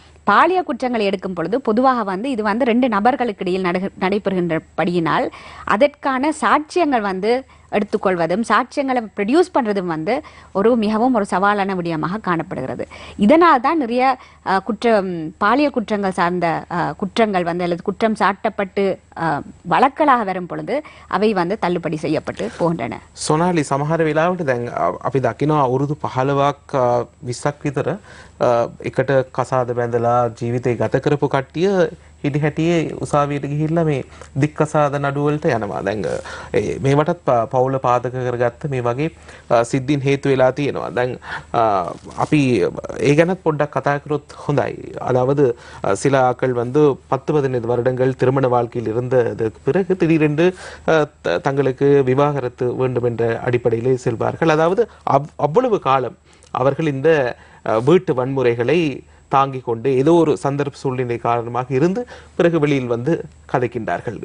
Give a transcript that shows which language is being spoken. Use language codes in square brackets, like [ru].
[ta] பாலியல் குற்றங்களை எடுக்கும் பொழுது பொதுவாக வந்து இது வந்து 2 நபர்களுக்கு இடையில் நடைபெறுகின்றபடியினால் அதற்கான சாட்சியங்கள் வந்து எடுத்துக்கொள்வதும் சாட்சியங்களை ப்ரொடியூஸ் பண்ணுறதும் வந்து மிகவும் ஒரு சவாலான விடயமாக காணப்படுகிறது. இதனால் தான் நிறைய பாலியல் குற்றங்கள் சார்ந்த குற்றங்கள் வந்து அல்லது குற்றம் சாட்டப்பட்டு வழக்கலாக வரும் பொழுது அவை வந்து தள்ளுபடி செய்யப்பட்டு போகின்றன. [si] සොනාලි සමහර වෙලාවට දැන් අපි දකිනවා අවුරුදු 15ක් 20ක් විතර එකට කසාද බැඳලා ජීවිතේ ගත කරපු කට්ටිය හිටි හැටියේ උසාවියට ගිහිල්ලා මේ දික්කසාද නඩු වලට යනවා. දැන් මේවටත් පවුල පාදක කරගත්ත මේ වගේ සිද්ධීන් හේතු වෙලා තියෙනවා. දැන් අපි ඒ ගැනත් පොඩ්ඩක් කතා කරොත් හොඳයි. [ta] அதாவது சில ஆட்கள் வந்து 10-15 வருடங்கள் திருமண வாழ்க்கையில் இருந்ததற்கு பிறகு திடீரென்று தங்களுக்கு விவாகரத்து வேண்டும் என்ற அடிப்படையிலே செல்வார்கள். அதாவது அவ்வளவு காலம் அவர்கள் இந்த வீட்டு வன்முறைகளை தாங்கிக் கொண்டு ஏதோ ஒரு சந்தர்ப்ப சூழ்நிலை காரணமாக இருந்து பிறகு வெளியில் வந்து கதைக்கின்றார்கள்.